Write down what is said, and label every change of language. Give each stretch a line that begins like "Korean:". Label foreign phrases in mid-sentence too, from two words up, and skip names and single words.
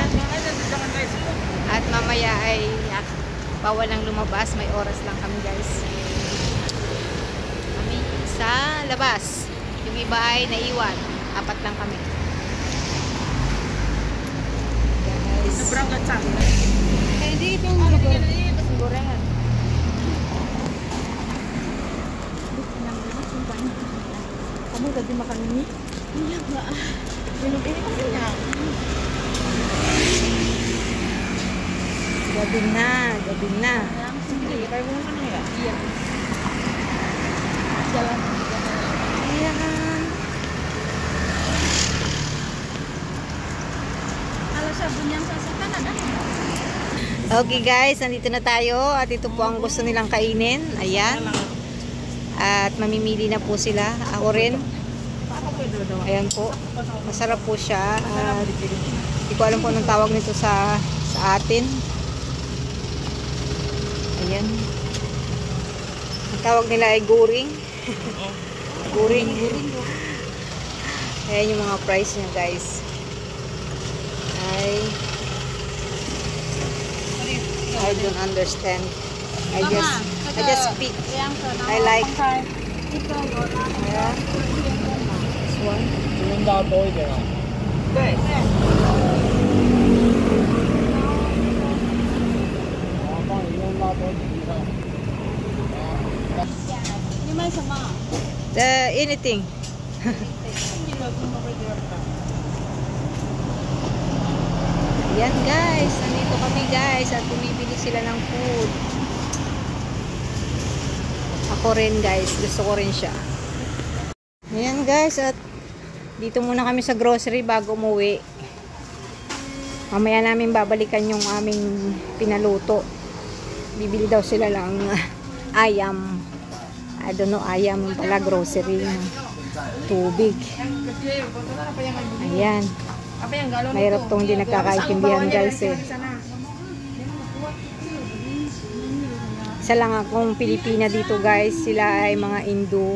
Filipino: At mamaya ay bawal lang lumabas. May oras lang kami guys. Kami sa labas. Yung iba ay naiwan. 4 lang kami. Guys. Sobrang gatsang. Eh, di itong gorengan.
Indonesian: Kamu tadi makan mie? Iya, Mbak. Minum ini kan kenyang.
Filipino: Gabi na, gabi na.
Indonesian: Sendiri kayak bunga kan ya? Iya. Jalan.
Filipino: Ayan.
Indonesian: Kalau sabun yang sasakan ada?
English: Okay guys,
Filipino: nandito na tayo. At ito po ang gusto nilang kainin. Ayan. At mamimili na po sila. Ako rin. Ayan po. Masarap po siya. At hindi ko alam kung anong tawag nito sa atin. Ayan. Ang tawag nila ay guring. Guring. Ayan yung mga price niya guys.
English: I don't understand. I just speak. I like. Yeah. This one.
Chinese: 用到多一点啊。对对。我帮你用到多几个。你买什么？
English: Anything.
Filipino: Yan guys, nandito kami guys at bumibili sila ng food. Ako rin guys, gusto ko rin siya. Ayan guys, at dito muna kami sa grocery bago umuwi. Mamaya namin babalikan yung aming pinaluto. Bibili daw sila lang ayam.
English: I don't know,
Filipino: ayam pala, grocery. Tubig. Ayan. Mahirap tong hindi nagkakaintindihan guys eh. Isa lang akong Pilipina dito guys. Sila ay mga Indo.